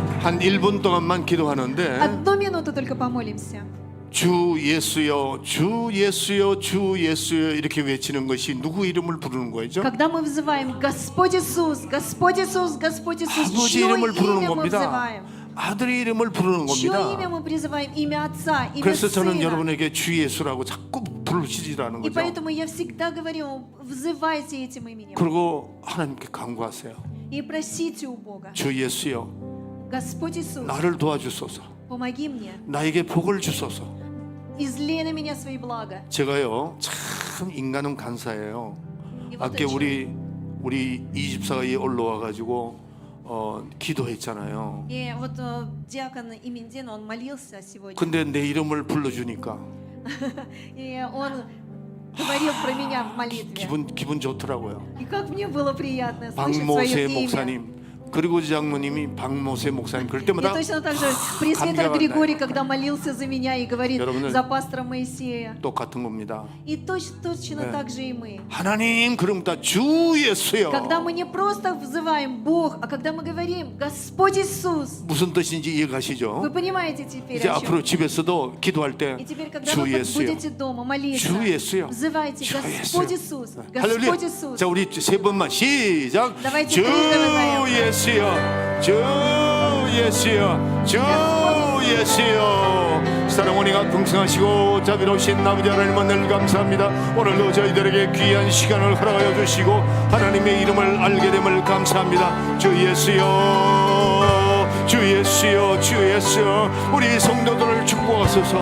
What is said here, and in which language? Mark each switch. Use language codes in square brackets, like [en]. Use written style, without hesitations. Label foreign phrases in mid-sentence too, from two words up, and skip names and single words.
[ko] 한 1분 동안만 기도하는데 [ru] 1 минуту только помолимся. [ko] 주 예수여 주 예수여 주 예수여 이렇게 외치는 것이 누구 이름을 부르는 거죠? [ru] Когда мы взываем Господь Иисус, Господь Иисус, Господь Иисус, [ko] 아버지 [ru] чье [ko] 이름을 부르는 [ru] имя мы [ko] 겁니다. [ru] взываем? [ko] 아들의 이름을 부르는 [ru] Чье [ko] 겁니다. [ru] имя мы призываем? Имя Отца, имя [ko] 그래서 저는 [ru] Сына. [ko] 여러분에게 주 예수라고 자꾸 부르시지라는 [ru] И [ko] 거죠. [ru] поэтому я всегда говорю, взывайте этим именем [ko] 그리고 하나님께 간구하세요. [ru] и просите у Бога. [ko] 주 예수여 [ru] Господь Иисус, [ko] 나를 도와주소서. [ru] помоги мне, [ko] 나에게 복을 주소서. [ru] излей на меня свои блага. [ko] 제가요 참 인간은 간사해요. [ru] И вот [ko] 아까 [ru] о чем. [ko] 우리 이집사가 올라와 가지고 기도했잖아요. [ru] И вот диакон Имендин, он молился сегодня, [ko] 근데 내 이름을 불러주니까 [ru] и он говорил про меня в молитве. [ko] 기분 좋더라고요. [ru] И как мне было приятно слышать свое [ko] 박모세 [ru] имя. [ko] 목사님 그리고 장로님이 박모세 목사님 그럴 [ru] И [ko] 때마다 [ru] точно так же пресвитер [ko] 감격한다. [ru] Григорий, когда молился за меня и говорит [ko] 여러분들, [ru] за пастора Моисея. [ko] 똑같은 겁니다. [ru] И точно [ko] 네. [ru] так же и мы. [ko] 하나님 그러면 주 예수여 [ru] Когда мы не просто взываем Бог, а когда мы говорим Господь Иисус. [ko] 무슨 뜻인지 [ru] Вы [ko] 이해가시죠? [ru] понимаете теперь, [ko] 이제 [ru] о чем? [ko] 앞으로 집에서도 기도할 때 [ru] И теперь, когда [ko] 주 [ru] вы [ko] 예수여 [ru] будете дома молиться, [ko] 주 예수여 [ru] взывайте [ko] 주 [ru] Господь [ko] 예수여 [ru] Иисус, [ko] 할렐루야. [ru] Господь Иисус. [ko] 자 우리 세 번만 시작 [ru] Давайте [ko] 주 [ru] трижды взываем. [ko] 예수여 주 예수여 주 예수여 사랑원이가 풍성하시고 자비로우신 아버지 하나님은 늘 감사합니다. 오늘도 저희들에게 귀한 시간을 허락하여 주시고 하나님의 이름을 알게 됨을 감사합니다. 주 예수여 주 예수여 주 예수여 우리 성도들을 축복하소서.